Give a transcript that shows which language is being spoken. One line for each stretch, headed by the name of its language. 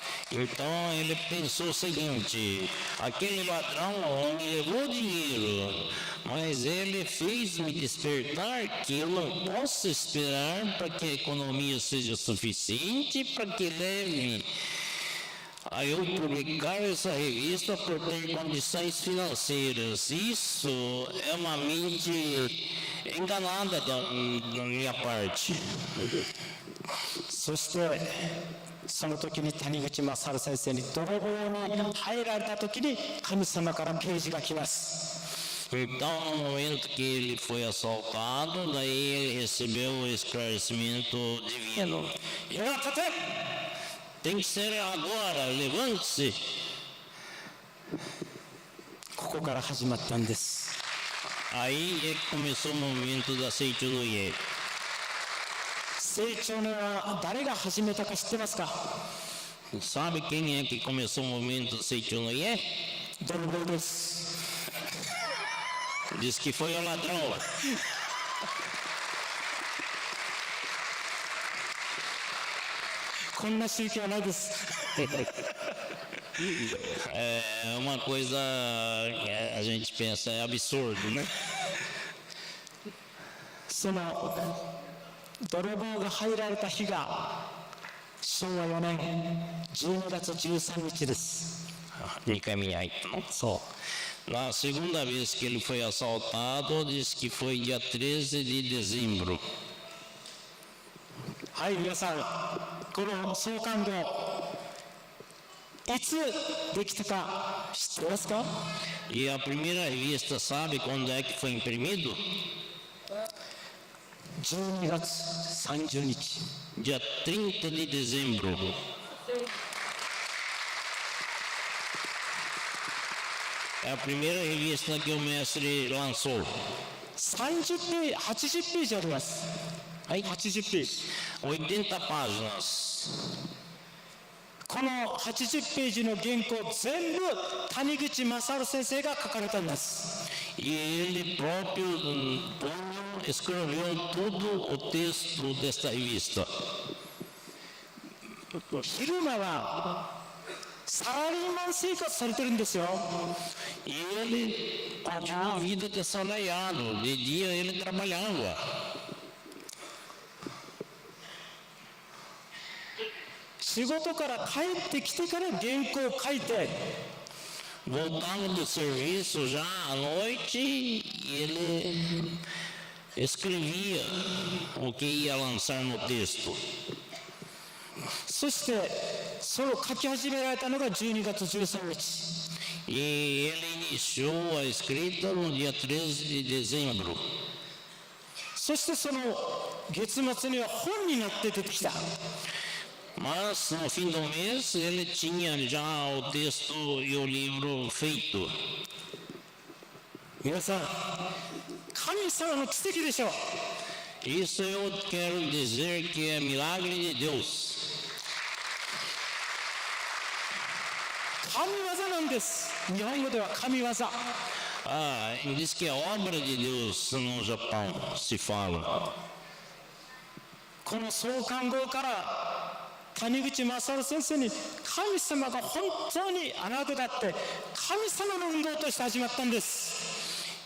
Portuguese: Então ele pensou o seguinte: aquele ladrão não me levou dinheiro, mas ele fez me despertar que eu não posso esperar para que a economia seja suficiente para que leve a eu publicar essa revista por ter condições financeiras. Isso é uma mente enganada da minha parte.
Japanese: そしてその時に谷口正治先生に泥棒に入られた時に神様から啓示が来ます。
Portuguese: Então, no momento que ele foi assaltado, daí ele recebeu o esclarecimento divino.
Japanese: いや立て
Portuguese: Tem que ser agora, levante-se.
Japanese: ここから始まったんです。
Portuguese: Aí é que começou o movimento da Seichunoye.
Japanese: 成長のは誰が始めたか知ってますか？
Portuguese: Sabe quem é que começou o movimento da Seichunoye?
Japanese: 泥棒です。
Portuguese: Diz que foi o ladrão.
Japanese: こんな宗教はないです。
Portuguese: É uma coisa que a gente pensa, é absurdo, né?
Japanese: その泥棒が入られた日が昭和4年12月13日です。 2回目に入ったの。そ
Portuguese: Na segunda vez que ele foi assaltado, disse que foi dia 13 de dezembro. う。
Japanese: はい、皆さん、この創刊号、いつできたか知ってますか？
Portuguese: E a primeira revista, sabe quando é que foi imprimido?
Japanese: 12月30日。
Portuguese: Dia 30 de dezembro. É a primeira revista que o mestre lançou.
Japanese: 30ページ、80ページあります。はい、80ページ。
Portuguese: 80 páginas.
Japanese: この80ページの原稿全部谷口正治先生が書かれたんです。
Portuguese: E ele próprio escreveu todo o texto desta revista.
Japanese: 昼間はサラリーマン生活されてるんですよ。
Portuguese: E ele continuou a vida de assalariado. De dia ele trabalhava.
Japanese: 仕事から帰ってきてから原稿を書いて、
Portuguese: Voltando do serviço já à noite, ele escrevia o que ia lançar no texto.
Japanese: そしてそれを書き始められたのが12月13日。
Portuguese: E ele iniciou a escrita no dia 13 de dezembro.
Japanese: そしてその月末には本になって出てきた。
Portuguese: Mas no fim do mês ele tinha já o texto e o livro feito.
Japanese: 皆さん、神様の奇跡でしょう。
Portuguese: Isso eu quero dizer que é milagre de Deus.
Japanese: 神業なんです。日本語では神業。
Portuguese: Ah, diz que é obra de Deus no Japão, se fala.
Japanese: この創刊号から谷口正治先生に神様が本当に穴下って神様の運動として始まったんです。